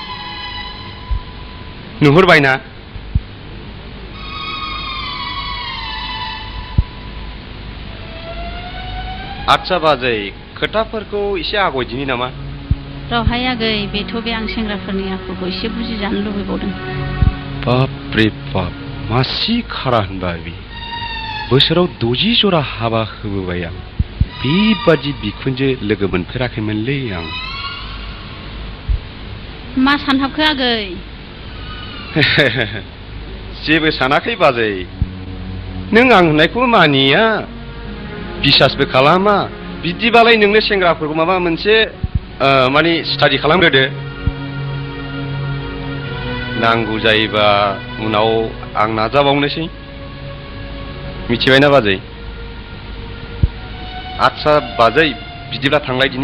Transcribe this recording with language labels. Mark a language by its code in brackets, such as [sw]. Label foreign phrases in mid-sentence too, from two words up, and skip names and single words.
[brx] नुहुरबायना आच्छा बाजै खोथाफोरखौ एसे आगयदिनि नामा रावहाय आगै बेथ' बे आं सेंग्राफोरनि आखुखौ एसे बुजिजानो लुबैबावदों [hi] बाप रे बाप [brx] मासि खारा होनबा बे बोसोराव 60 जरा हाबा होबोबाय आं बेबादि बिखुनजो लोगो मोनफेराखैमोनलै आं मा सानहाबखो आगै जेबो सानाखै बाजै नों आं होननायखौ मानिया बिसासबो खालामा बिदिबालाय नोंनो सेंग्राफोरखौ माबा मोनसे माने स्टाडि खालामग्रोदो नांगौ जायोबा उनाव आं नाजाबावनोसै मिथिबायना बाजै आच्छा बाजै बिदिब्ला थांलायदिनि